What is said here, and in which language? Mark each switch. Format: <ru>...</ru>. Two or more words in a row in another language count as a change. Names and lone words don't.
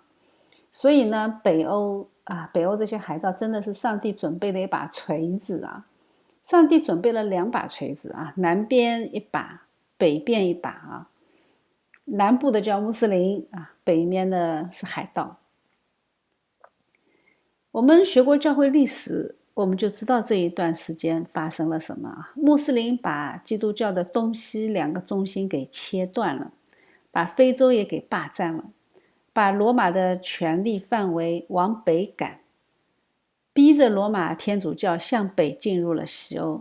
<zh>所以呢，北歐這些海盜真的是上帝準備了一把錘子啊！上帝準備了2把錘子啊，南邊一把，北邊一把啊。南部的叫穆斯林啊，北面的是海盜。我們學過教會歷史，我們就知道這一段時間發生了什麼啊。穆斯林把基督教的東西2個中心給切斷了，把非洲也給霸佔了，把羅馬的權力範圍往北趕，逼着羅馬天主教向北進入了西歐。</zh>